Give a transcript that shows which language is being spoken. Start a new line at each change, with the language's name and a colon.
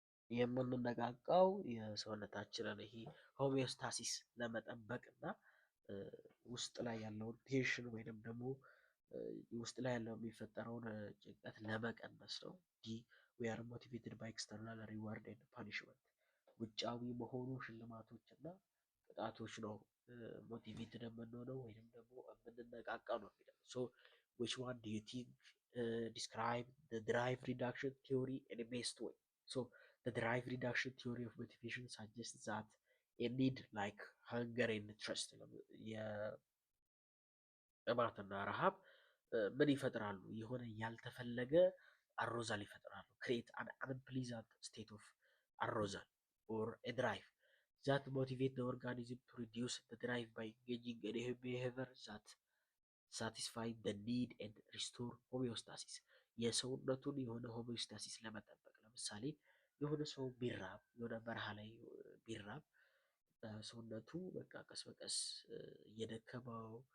Amharic: የምንነቃቃው የሰውነታችንን ይሄ ሆሚዮስታሲስ ለመጠበቅ እና ውስጥ ላይ ያለውን ቴንሽን ወይንም ደግሞ ውስጥ ላይ ያለው የሚፈጠረውን ጭንቀት ለመቀነስ ነው።
English: ዲ ዊ አር ሞቲቬትድ ባይ ኤክስተርናል ሪዋርድ ኤንድ ፓኒሽመንት፣
Amharic: ውጫዊ መሆኑ ሽልማቶች እና ቅጣቶች ነው ሞቲቬትድ የምንሆነው ወይንም ደግሞ የምንነቃቃው ነው የሚለው። ሶ
English: which one do you think describe the drive reduction theory in a best way? So the drive reduction theory of motivation suggests that a need like hunger and thirst,
Amharic: የጥማትና ረሃብ ምን ይፈጥራሉ? የሆነ ያልተፈለገ አሮዛል ይፈጥራሉ።
English: create an unpleasant state of arousal or a drive that motivate the organism to reduce the drive by engaging in a behavior that satisfy the need and restore homeostasis።
Amharic: የሰውነቱን የሆነ ሆሚዮስታሲስ ለመጠበቅ ለምሳሌ የሆነ ሰው ቢራብ፣ የሆነ በረሃ ላይ ቢራብ ሰውነቱ በቃ ቀስ በቀስ እየደከመው